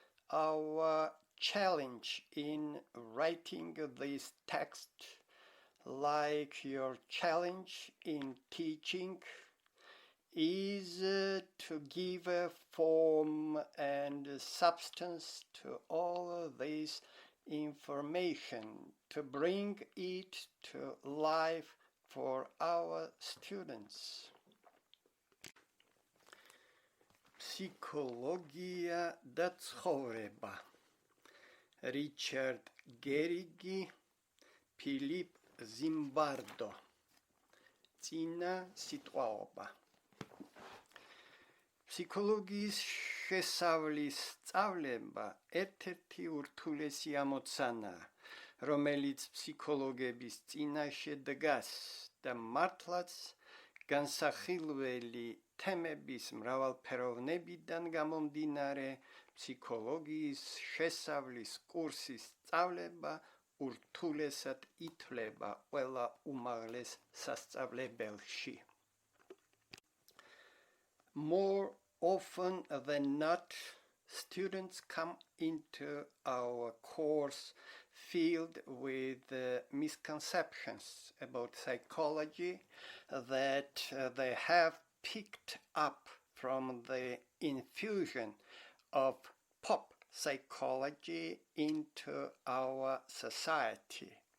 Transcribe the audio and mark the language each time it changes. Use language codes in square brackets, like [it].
[en] Our challenge in writing this text, like your challenge in teaching, is to give a form and substance to all this information, to bring it to life for our students. [ka] Ფსიქოლოგია და ცხოვრება. [en] R.J.Gerrig P.G.Zimbardo. [ka] წინასიტყვაობა. ფსიქოლოგიის შესავლის სწავლება ერთ-ერთი ურთულესი ამოცანაა, რომელიც ფსიქოლოგების წინაშე დგას და მართლაც განსახილველი თემების მრავალფეროვნებიდან გამომდინარე ფსიქოლოგიის შესავლის კურსის სწავლება ურთულესად ითვლება ყველა უმაღლეს სასწავლებელში. [en] More often than not, students come into our course filled with misconceptions about psychology that they have picked up from the infusion of pop psychology into our society.